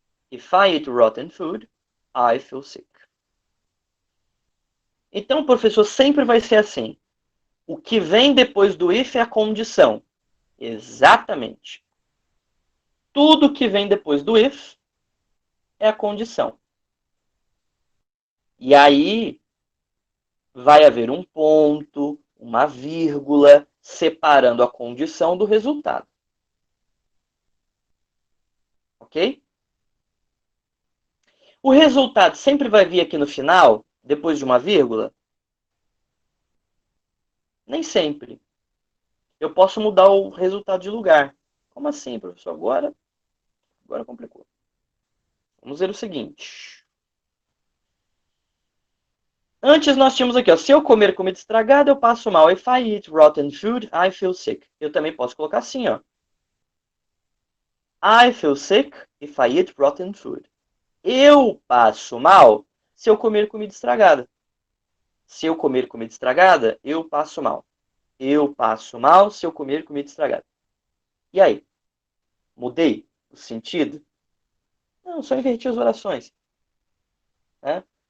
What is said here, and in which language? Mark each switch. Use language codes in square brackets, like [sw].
[en] If I eat rotten food, I feel sick. [pt] Então, professor, sempre vai ser assim. O que vem depois do if é a condição. Exatamente. Tudo que vem depois do if é a condição. E aí vai haver um ponto, uma vírgula, separando a condição do resultado. Ok? O resultado sempre vai vir aqui no final, depois de uma vírgula? Nem sempre. Eu posso mudar o resultado de lugar. Como assim, professor? Agora complicou. Vamos ver o seguinte. Antes nós tínhamos aqui, ó, se eu comer comida estragada, eu passo mal. [en] If I eat rotten food, I feel sick. [pt] Eu também posso colocar assim, ó. [en] I feel sick if I eat rotten food. [pt] Eu passo mal se eu comer comida estragada. Se eu comer comida estragada, eu passo mal. Eu passo mal se eu comer comida estragada. E aí? Mudei o sentido? Não, só inverti as orações. Né?